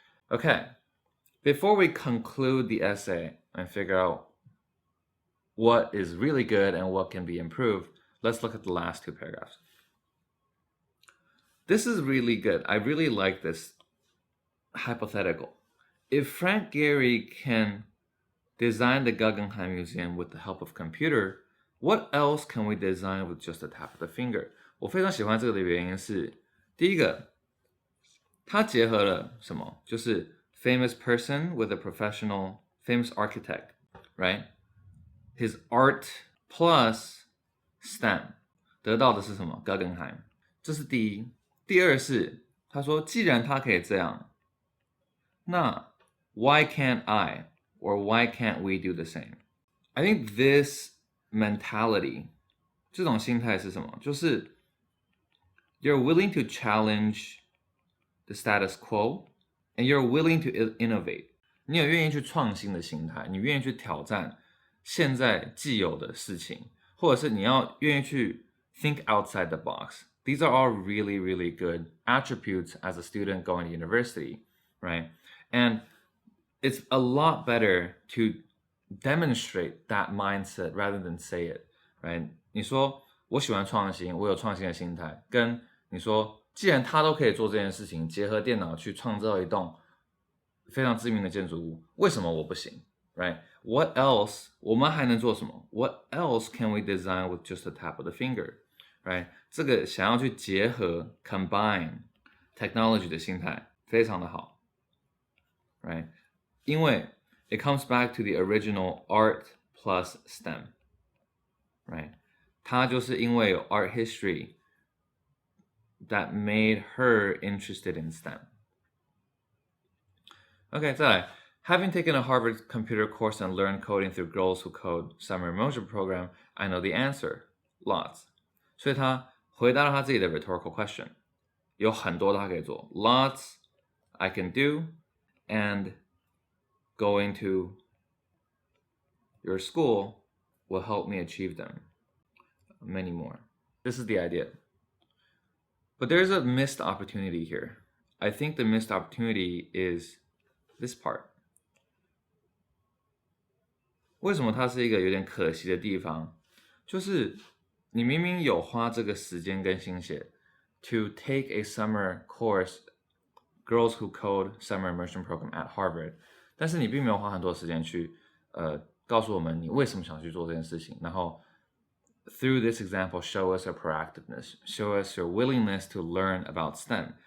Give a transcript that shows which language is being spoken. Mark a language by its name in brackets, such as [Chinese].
[English] Okay, before we conclude the essay and figure out what is really good and what can be improved, let's look at the last two paragraphs. This is really good. I really like this.Hypothetical. If Frank Gehry can design the Guggenheim Museum with the help of computer, what else can we design with just a tap of the finger? [Chinese] 我非常喜欢这个的原因是，第一个，它结合了什么？ [English] 就是 famous person with a professional, famous architect, right? His art plus STEM [Chinese] 得到的是什么 ？Guggenheim， 这是第一。第二是，他说，既然他可以这样。那 [English] why can't I? or why can't we do the same? I think this mentality, [Chinese] 这种心态是什么？ [English] 就是 you're willing to challenge the status quo and you're willing to innovate. [Chinese] 你有愿意去创新的心态，你愿意去挑战现在既有的事情，或者是你要愿意去 [English] think outside the box. These are all really, really good attributes as a student going to university, right? And it's a lot better to demonstrate that mindset rather than say it, right? [Chinese] 你说我喜欢创新，我有创新的心态，跟你说既然他都可以做这件事情，结合电脑去创造一栋非常知名的建筑物，为什么我不行 right? [English] What else [Chinese] 我们还能做什么 [English] What else can we design with just a tap of the finger, right? [Chinese] 这个想要去结合 combine technology 的心态非常的好 right? [English] 因为 it comes back to the original art plus STEM, right? [Chinese] 它就是因为有 art history [English] that made her interested in STEM. Okay, 再来 Having taken a Harvard computer course and learned coding through Girls Who Code Summer Immersion Program, I know the answer. Lots. [Chinese] 所以他回答了他自己的 rhetorical question. 有很多他可以做 [English] Lots I can do and going to your school will help me achieve them. Many more. This is the idea. But there's a missed opportunity here. I think the missed opportunity is this part. [Chinese] 为什么它是一个有点可惜的地方？就是你明明有花这个时间跟心血 [English] to take a summer course, [Chinese] Girls Who Code Summer Immersion Program at Harvard, 但是你并没有花很多时间去告诉我们你为什么想去做这件事情，然后 [English] through this example show us your proactiveness, show us your willingness to learn about STEM.